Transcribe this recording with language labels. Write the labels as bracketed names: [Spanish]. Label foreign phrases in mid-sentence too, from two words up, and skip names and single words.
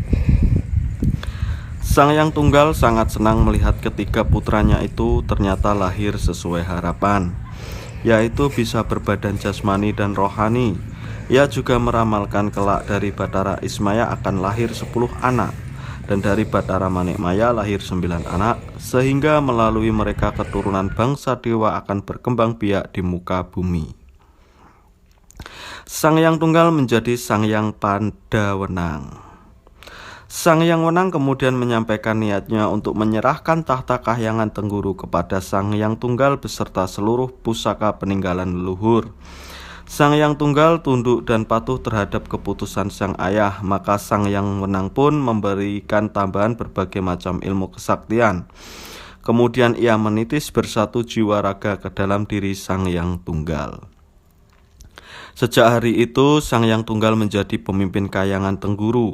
[Indonesian] Sang Hyang Tunggal sangat senang melihat ketiga putranya itu ternyata lahir sesuai harapan, yaitu bisa berbadan jasmani dan rohani. Ia juga meramalkan kelak dari Bathara Ismaya akan lahir 10 anak, dan dari Bathara Manikmaya lahir 9 anak, sehingga melalui mereka keturunan bangsa dewa akan berkembang biak di muka bumi. Sang Hyang Tunggal menjadi Sang Hyang Pandawenang. Sang Hyang Wenang kemudian menyampaikan niatnya untuk menyerahkan tahta kahyangan Tengguru kepada Sang Hyang Tunggal beserta seluruh pusaka peninggalan leluhur. Sang Hyang Tunggal tunduk dan patuh terhadap keputusan sang ayah, maka Sang Hyang Wenang pun memberikan tambahan berbagai macam ilmu kesaktian. Kemudian ia menitis bersatu jiwa raga ke dalam diri Sang Hyang Tunggal. Sejak hari itu Sang Hyang Tunggal menjadi pemimpin kahyangan Tengguru.